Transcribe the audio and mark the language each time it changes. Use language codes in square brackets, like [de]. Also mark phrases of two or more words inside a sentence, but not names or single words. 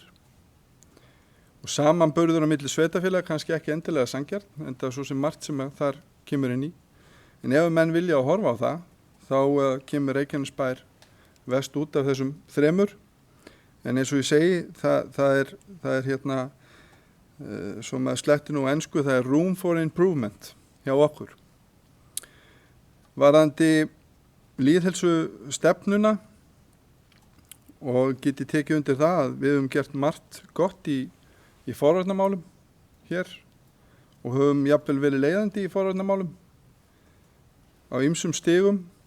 [is] Og samanburður á milli sveitarfélaga kannski ekki endilega sanngjarn, en það er svo sem margt sem þar kemur inn í. En ef menn vilja að horfa á það, þá kemur Reykjanesbær vest út af þessum þremur. En eins og ég segi, það er hérna, svo maður sletti nú á ensku, það er [en] room for improvement [is] hjá okkur. Varðandi lýðheilsu stefnuna og geti tekið undir það að við höfum gert margt gott í forvarnarmálum hér og höfum jafnvel verið leiðandi í forvarnarmálum á ýmsum stigum.